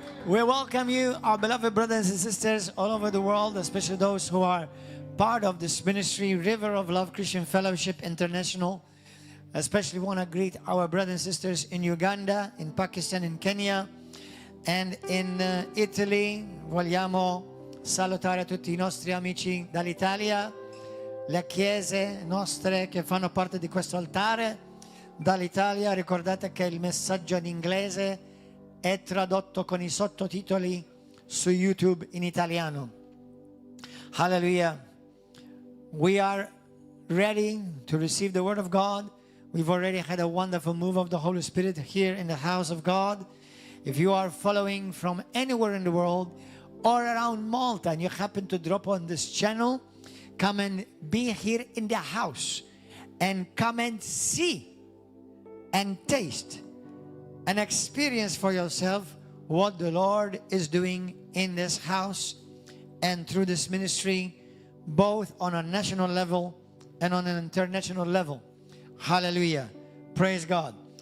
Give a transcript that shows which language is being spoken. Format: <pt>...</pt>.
<en>We welcome you, our beloved brothers and sisters all over the world, especially those who are part of this ministry, River of Love Christian Fellowship International. Especially want to greet our brothers and sisters in Uganda, in Pakistan, in Kenya, and in Italy.</en> <it>Vogliamo salutare tutti I nostri amici dall'Italia, le chiese nostre che fanno parte di questo altare dall'Italia. Ricordate che il messaggio in inglese è tradotto con I sottotitoli su YouTube in italiano.</it> <en>Hallelujah. We are ready to receive the Word of God. We've already had a wonderful move of the Holy Spirit here in the house of God. If you are following from anywhere in the world or around Malta and you happen to drop on this channel, come and be here in the house and come and see and taste and experience for yourself what the Lord is doing in this house and through this ministry, both on a national level and on an international level. Hallelujah. Praise God.</en>